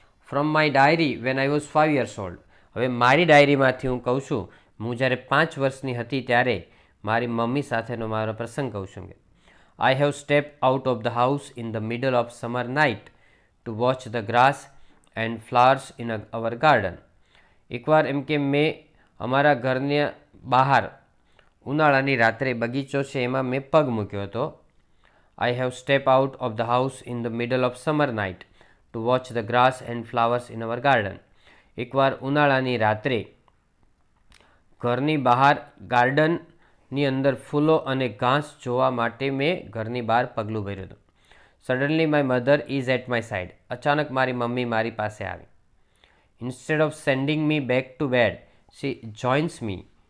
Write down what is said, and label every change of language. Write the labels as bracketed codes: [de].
[en] From my diary when I was 5 years old. [gu] હવે મારી ડાયરીમાંથી હું કહું છું, હું જ્યારે 5 વર્ષની હતી ત્યારે મારી મમ્મી સાથેનો મારો પ્રસંગ કહું છું કે [en] I have step out of the house in the middle of summer night to watch the grass and flowers in our garden. [gu] એકવાર એમ કે મેં અમારા ઘરની બહાર ઉનાળાની રાત્રે બગીચો છે એમાં મેં પગ મૂક્યો હતો [en] I have stepped out of the house in the middle of summer night to watch the grass and flowers in our garden. [gu] એકવાર ઉનાળાની રાત્રે ઘરની બહાર ગાર્ડનની અંદર ફૂલો અને ઘાસ જોવા માટે મેં ઘરની બહાર પગલું ભર્યું હતું. [en] Suddenly my mother is at my side. [gu] અચાનક મારી મમ્મી મારી પાસે આવી. [en] Instead of sending me back to bed she joins me.